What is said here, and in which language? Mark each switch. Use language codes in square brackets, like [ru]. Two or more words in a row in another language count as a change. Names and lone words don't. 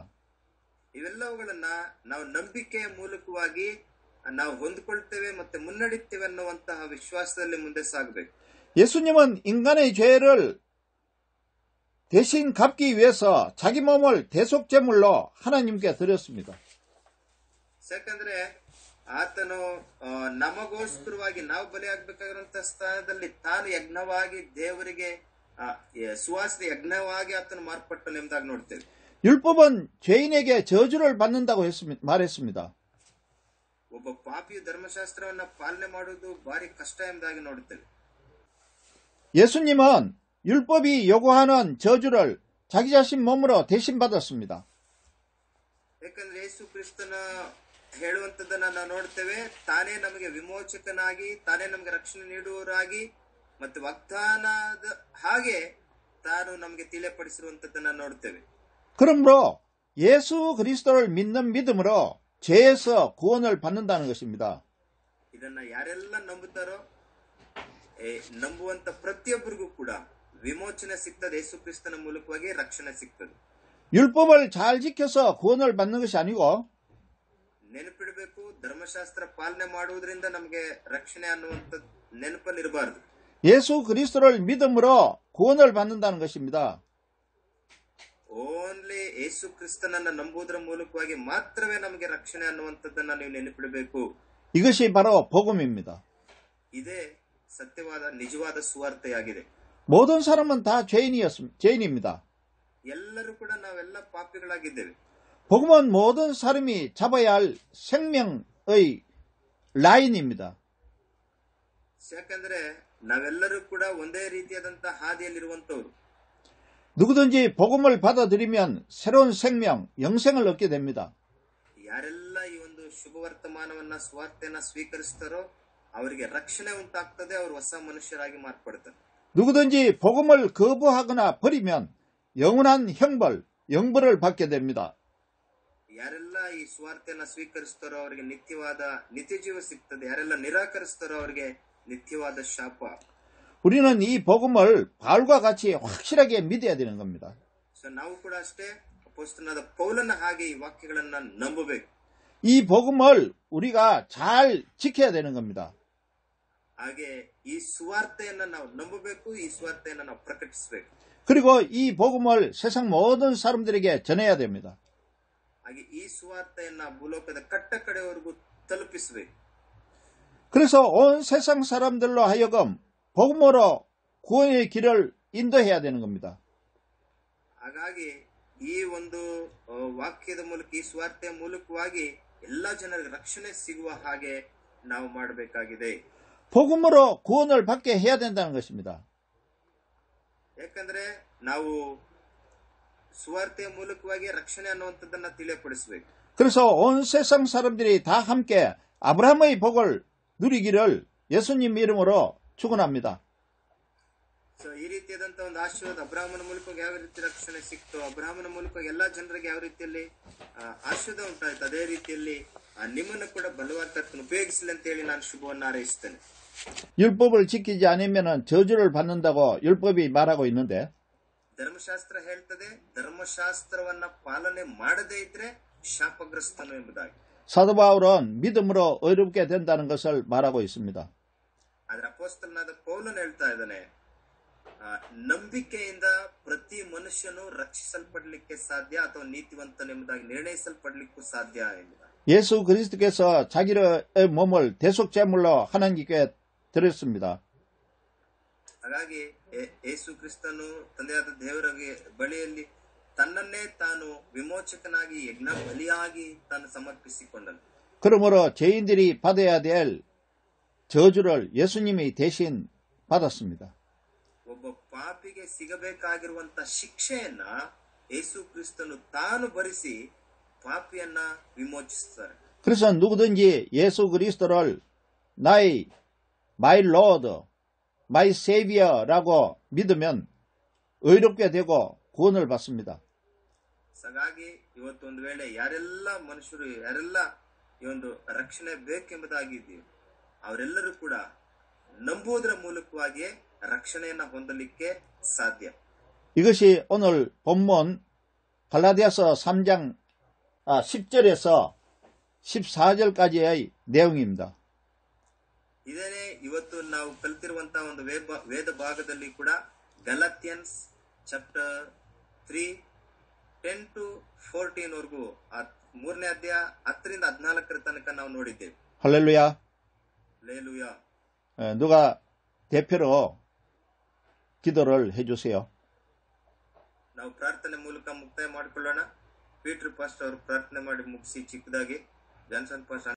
[kn] ಇವೆಲ್ಲವುಗಳನ್ನ ನಾವು ನಂಬಿಕೆಯ ಮೂಲಕವಾಗಿ ನಾವು ಹೊಂದಿಕೊಳ್ತೇವೆ ಮತ್ತೆ ಮುನ್ನಡೆಯುತ್ತೇವೆ ಅನ್ನುವಂತಹ ವಿಶ್ವಾಸದಲ್ಲಿ ಮುಂದೆ ಸಾಗಬೇಕು. [ko] 예수님은 인간의 죄를 대신 갚기 위해서 자기 몸을 대속제물로 하나님께 드렸습니다. [kn] ಯಾಕಂದ್ರೆ ಆತನು ನಮಗೋಸ್ಕರವಾಗಿ ನಾವು ಬಲಿಯಾಗಬೇಕಾಗಿರುವಂತಹ ಸ್ಥಾನದಲ್ಲಿ ತಾನು ಯಜ್ಞವಾಗಿ ದೇವರಿಗೆ ಸುವಾಸನೆ ಯಜ್ಞವಾಗಿ ಆತನು ಮಾರ್ಪಟ್ಟನು ಎಂಬುದಾಗಿ ನೋಡ್ತೇವೆ. [ko] 율법은 죄인에게 저주를 받는다고 말했습니다. [kn] ಒಬ್ಬ ಪಾಪಿಯು ಧರ್ಮಶಾಸ್ತ್ರವನ್ನ ಪಾಲನೆ ಮಾಡುವುದು ಭಾರಿ ಕಷ್ಟ ಎಂಬುದಾಗಿ ನೋಡುತ್ತೇವೆ. [ko] 예수님은 율법이 요구하는 저주를 자기 자신 몸으로 대신 받았습니다. [kn] ಯಾಕಂದ್ರೆ ಯೇಸು ಕ್ರಿಸ್ತನ ಹೇಳುವಂತದ್ದನ್ನ ನಾವು ನೋಡ್ತೇವೆ. ತಾನೇ ನಮಗೆ ವಿಮೋಚಕನಾಗಿ, ತಾನೇ ನಮಗೆ ರಕ್ಷಣೆ ನೀಡುವವರಾಗಿ ಮತ್ತು ವಾಗ್ದಾನದ ಹಾಗೆ ತಾನು ನಮಗೆ ತಿಳಿಯಪಡಿಸಿರುವಂತದ್ದನ್ನ ನೋಡ್ತೇವೆ. [ko] 그러므로 예수 그리스도를 믿는 믿음으로 죄에서 구원을 받는다는 것입니다. [kn] ಇದನ್ನ ಯಾರೆಲ್ಲ ನಂಬುತ್ತಾರೋ ನಂಬುವಂತ ಪ್ರತಿಯೊಬ್ಬರಿಗೂ ಕೂಡ ವಿಮೋಚನೆ ಸಿಗ್ತದೆ. ಯೇಸು ಕ್ರಿಸ್ತನ ಮೂಲಕವಾಗಿ ರಕ್ಷಣೆ ಸಿಗ್ತದೆ. [ko] 율법을 잘 지켜서 구원을 받는 것이 아니고 [kn] ನೆನಪಿಡಬೇಕು, ಧರ್ಮಶಾಸ್ತ್ರ ಪಾಲನೆ ಮಾಡುವುದರಿಂದ ನಮಗೆ ರಕ್ಷಣೆ ಅನ್ನುವಂತ ನೆನಪಲ್ಲಿ ಇರಬಾರದು. [ko] 예수 그리스도를 믿음으로 구원을 받는다는 것입니다. [kn] ಓನ್ಲಿ ಯೇಸು ಕ್ರಿಸ್ತನನ್ನ ನಂಬುವುದರ ಮೂಲಕವಾಗಿ ಮಾತ್ರವೇ ನಮಗೆ ರಕ್ಷಣೆ ಅನ್ನುವಂಥದ್ದನ್ನ ನೀವು ನೆನಪಿಡಬೇಕು. [ko] 이것이 바로 복음입니다. [kn] ಇದೇ ಸತ್ಯವಾದ ನಿಜವಾದ ಸುವಾರ್ತೆಯಾಗಿದೆ. [ko] 모든 사람은 다 죄인입니다. [kn] ಎಲ್ಲರೂ ಕೂಡ ನಾವೆಲ್ಲ ಪಾಪಿಗಳಾಗಿದ್ದೇವೆ. [ko] 복음은 모든 사람이 잡아야 할 생명의 라인입니다. [kn] ಯಾಕಂದ್ರೆ ನಾವೆಲ್ಲರೂ ಕೂಡ ಒಂದೇ ರೀತಿಯಾದಂತಹ ಹಾದಿಯಲ್ಲಿರುವಂತವ್ರು. [ko] 누구든지 복음을 받아들이면 새로운 생명, 영생을 얻게 됩니다. [kn] ಯಾರೆಲ್ಲ ಈ ಒಂದು ಶುಭ ವರ್ತಮಾನವನ್ನ ಸ್ವಾರ್ಥೆಯನ್ನ ಸ್ವೀಕರಿಸ್ತಾರೋ ಅವರಿಗೆ ರಕ್ಷಣೆ ಉಂಟಾಗ್ತದೆ. ಅವರು ಹೊಸ ಮನುಷ್ಯರಾಗಿ ಮಾರ್ಪಡ್ತಾರೆ. [ko] 누구든지 복음을 거부하거나 버리면 영원한 형벌, 영벌을 받게 됩니다. [kn] ಯಾರೆಲ್ಲ ಈ ಸ್ವಾರ್ಥೆಯನ್ನ ಸ್ವೀಕರಿಸ್ತಾರೋ ಅವರಿಗೆ ನಿತ್ಯ ಜೀವ ಸಿಗ್ತದೆ. ಯಾರೆಲ್ಲ ನಿರಾಕರಿಸ್ತಾರೋ ಅವರಿಗೆ ನಿತ್ಯವಾದ ಶಾಪ. [ko] 우리는 이 복음을 바울과 같이 확실하게 믿어야 되는 겁니다. [kn] ನಾವು ಕೂಡ ಅಷ್ಟೇ ಅಪೊಸ್ತಲನಾದ ಪೌಲನ ಹಾಗೆ ಈ ವಾಕ್ಯಗಳನ್ನ ನಂಬಬೇಕು. [ko] 이 복음을 우리가 잘 지켜야 되는 겁니다. [kn] ಹಾಗೆ ಈ ಸುವಾರ್ತೆಯನ್ನ ನಾವು ನಂಬಬೇಕು, ಈ ಸುವಾರ್ತೆಯನ್ನ ನಾವು ಪ್ರಕಟಿಸಬೇಕು. [ko] 그리고 이 복음을 세상 모든 사람들에게 전해야 됩니다. [kn] ಹಾಗೆ ಈ ಸುವಾರ್ತೆಯನ್ನ ಭೂಲೋಕದ ಕಟ್ಟ ಕಡೆವರೆಗೂ ತಲುಪಿಸಬೇಕು. [ko] 그래서 온 세상 사람들로 하여금 복음으로 구원의 길을 인도해야 되는 겁니다. [kn] ಹಾಗಾಗಿ ಈ ಒಂದು ವಾಕ್ಯದ ಮೂಲಕ, ಈ ಸುವಾರ್ತೆಯ ಮೂಲಕವಾಗಿ ಎಲ್ಲಾ ಜನರಿಗೆ ರಕ್ಷಣೆ ಸಿಗುವ ಹಾಗೆ ನಾವು ಮಾಡಬೇಕಾಗಿದೆ. [ko] 복음으로 구원을 받게 해야 된다는 것입니다. [kn] ಯಾಕಂದ್ರೆ ನಾವು ಸುವಾರ್ತೆಯ ಮೂಲಕವಾಗಿ ರಕ್ಷಣೆ ಅನ್ನುವಂಥದ್ದನ್ನ ತಿಳಿಯಪಡಿಸಬೇಕು. [ko] 그래서 온 세상 사람들이 다 함께 아브라함의 복을 누리기를 예수님 이름으로 축원합니다. [kn] ಈ ರೀತಿಯಾದಂತಹ ಒಂದು ಆಶೀರ್ವಾದ ಅಬ್ರಾಹ್ಮನ ಮೂಲಕವಾಗಿ ಯಾವ ರೀತಿ ರಕ್ಷಣೆ ಸಿಕ್ತೋ, ಅಬ್ರಾಹ್ಮನ ಮೂಲಕವಾಗಿ ಎಲ್ಲಾ ಜನರಿಗೆ ಯಾವ ರೀತಿಯಲ್ಲಿ ಆಶೀರ್ವಾದ ಉಂಟಾಯ್ತು, ಅದೇ ರೀತಿಯಲ್ಲಿ ನಿಮ್ಮನ್ನು ಕೂಡ ಬಲವಾದ ಕರ್ತನು ಉಪಯೋಗಿಸಲಿ ಅಂತ ಹೇಳಿ ನಾನು ಶುಭವನ್ನು ಹಾರೈಸುತ್ತೇನೆ. [ko] 율법을 지키지 않으면 저주를 받는다고 율법이 말하고 있는데 [kn] ಧರ್ಮಶಾಸ್ತ್ರ ಹೇಳ್ತದೆ, ಧರ್ಮಶಾಸ್ತ್ರವನ್ನ ಪಾಲನೆ ಮಾಡದೇ ಇದ್ರೆ ಶಾಪಗ್ರಸ್ತನು ಎಂಬುದಾಗಿ. [ko] 사도 바울은 믿음으로 의롭게 된다는 것을 말하고 있습니다. [kn] ಆದ್ರೆ ಅಪೊಸ್ತಲನಾದ ಪೌಲನು ಹೇಳ್ತಾ ಇದ್ದಾನೆ, ನಂಬಿಕೆಯಿಂದ ಪ್ರತಿ ಮನುಷ್ಯನು ರಕ್ಷಿಸಲ್ಪಡಲಿಕ್ಕೆ ಸಾಧ್ಯ ಅಥವಾ ನೀತಿವಂತನೆಂಬುದಾಗಿ ನಿರ್ಣಯಿಸಲ್ಪಡಲಿಕ್ಕೂ ಸಾಧ್ಯ ಎಂಬುದಾಗಿ. [ko] 예수 그리스도께서 자기의 몸을 대속제물로 하나님께 드렸습니다. [kn] ಹಾಗಾಗಿ ಯೇಸು ಕ್ರಿಸ್ತನು ತಂದೆಯಾದ ದೇವರ ಬಳಿಯಲ್ಲಿ ತನ್ನನ್ನೇ ತಾನು ವಿಮೋಚಕನಾಗಿ ಯಜ್ಞ ಬಲಿಯಾಗಿ ತಾನು ಸಮರ್ಪಿಸಿಕೊಂಡನು. [ko] 그러므로 죄인들이 받아야 될 저주를 예수님이 대신 받았습니다. [kn] ಒಬ್ಬ ಪಾಪಿಗೆ ಸಿಗಬೇಕಾಗಿರುವಂತ ಶಿಕ್ಷೆಯನ್ನ ಯೇಸು ಕ್ರಿಸ್ತನು ತಾನು ಭರಿಸಿ ಪಾಪಿಯನ್ನ ವಿಮೋಚಿಸುತ್ತಾರೆ. [ko] 그래서 누구든지 예수 그리스도를 [en] my Lord, my Savior [ko] 라고 믿으면 의롭게 되고 구원을 받습니다. [kn] ಹಾಗಾಗಿ ಇವತ್ತೊಂದು ವೇಳೆ ಯಾರೆಲ್ಲ ಮನುಷ್ಯರು ಯಾರೆಲ್ಲ ಈ ಒಂದು ರಕ್ಷಣೆ ಬೇಕೆಂಬುದಾಗಿದೆಯೋ ಅವರೆಲ್ಲರೂ ಕೂಡ ನಂಬುವುದರ ಮೂಲಕವಾಗಿಯೇ ರಕ್ಷಣೆಯನ್ನ ಹೊಂದಲಿಕ್ಕೆ ಸಾಧ್ಯ. [ko] 이것이 오늘 본문 갈라디아서 3장 10절에서 14절까지의 내용입니다. [kn] ಇದೇನೆ ಇವತ್ತು ನಾವು ಕಲಿತಿರುವಂತಹ ಒಂದು ವೇದ ಭಾಗದಲ್ಲಿ ಕೂಡ [en] Galatians chapter 3 10 to 14 [kn] ವರೆಗೂ ಮೂರನೇ ಅಧ್ಯಾಯ 10 ರಿಂದ 14ರ ತನಕ ನಾವು ನೋಡಿದ್ದೇವೆ. [ko] 할렐루야. 할렐루야. 누가 대표로 기도를 해주세요. [kn] ನಾವು ಪ್ರಾರ್ಥನೆ ಮೂಲಕ ಮುಕ್ತಾಯ ಮಾಡಿಕೊಳ್ಳೋಣ. ಪೀಟರ್ ಪಾಸ್ಟರ್ ಅವರು ಪ್ರಾರ್ಥನೆ ಮಾಡಿ ಮುಗಿಸಿ ಚಿಕ್ಕದಾಗಿ ಜಾನ್ಸನ್ ಪಾಸ್ಟರ್